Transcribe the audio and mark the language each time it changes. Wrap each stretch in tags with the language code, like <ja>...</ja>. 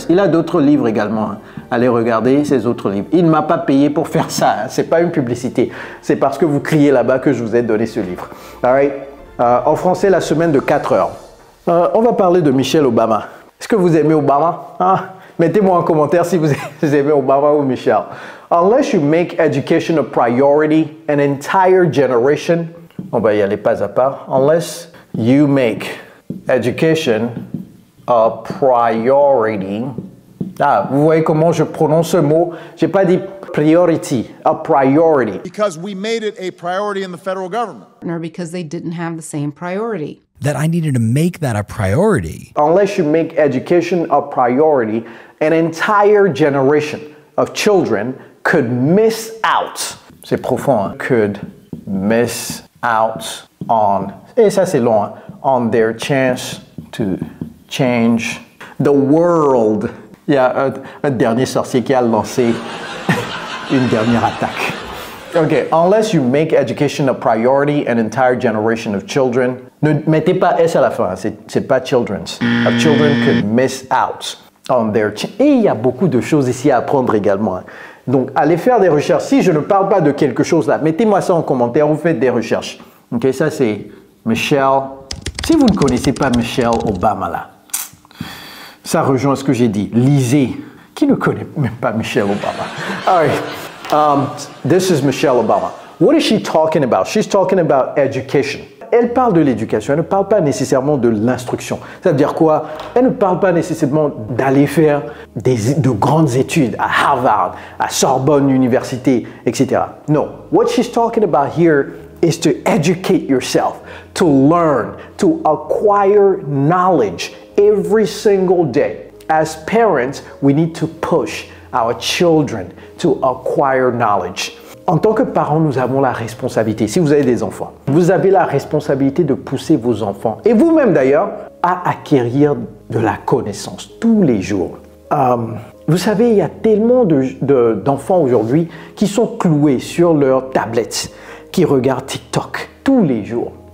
<fr>Il a d'autres livres également. Allez regarder ses autres livres. Il ne m'a pas payé pour faire ça. Hein. Ce n'est pas une publicité. C'est parce que vous criez là-bas que je vous ai donné ce livre.</fr> <en>All right?</en> <fr>En français, la semaine de 4 heures. On va parler de Michelle Obama. Est-ce que vous aimez Obama? Mettez-moi en commentaire si vous aimez Obama ou Michelle.</fr> <en>Unless you make education a priority, an entire generation.</en> <fr>On va y aller pas à pas.</fr> <en>Unless you make education a priority.</en> <fr>Vous voyez comment je prononce ce mot? J'ai pas dit priority, a priority.</fr> <en>Because we made it a priority in the federal government. Or because they didn't have the same priority. That I needed to make that a priority. Unless you make education a priority, an entire generation of children could miss out.</en> <fr>C'est profond, hein?</fr> <en>Could miss out on,</en> <fr>et ça c'est long, hein?</fr> <en>On their chance to change the world.</en> <fr>Il y a un dernier sorcier qui a lancé une dernière attaque.</fr> <en>Ok, unless you make education a priority, an entire generation of children.</en> <fr>Ne mettez pas S à la fin, c'est pas children's.</fr> <en>Of children could miss out on their</en> <fr>Et il y a beaucoup de choses ici à apprendre également. Hein. Donc, allez faire des recherches. Si je ne parle pas de quelque chose là, mettez-moi ça en commentaire, vous faites des recherches. Ok, ça c'est Michelle. Si vous ne connaissez pas Michelle Obama là, ça rejoint ce que j'ai dit. Lisez. Qui ne connaît même pas Michelle Obama?</fr> <en>All right. This is Michelle Obama. What is she talking about? She's talking about education.</en> <fr>Elle parle de l'éducation, elle ne parle pas nécessairement de l'instruction. Ça veut dire quoi? Elle ne parle pas nécessairement d'aller faire de grandes études à Harvard, à Sorbonne Université, etc.</fr> <en>No. What she's talking about here is to educate yourself, to learn, to acquire knowledge. every single day. As parents, we need to push our children to acquire knowledge.</en> <fr>En tant que parents, nous avons la responsabilité, si vous avez des enfants, vous avez la responsabilité de pousser vos enfants, et vous-même d'ailleurs, à acquérir de la connaissance tous les jours. Vous savez, il y a tellement d'enfants aujourd'hui qui sont cloués sur leur tablette, qui regardent TikTok tous les jours.</fr>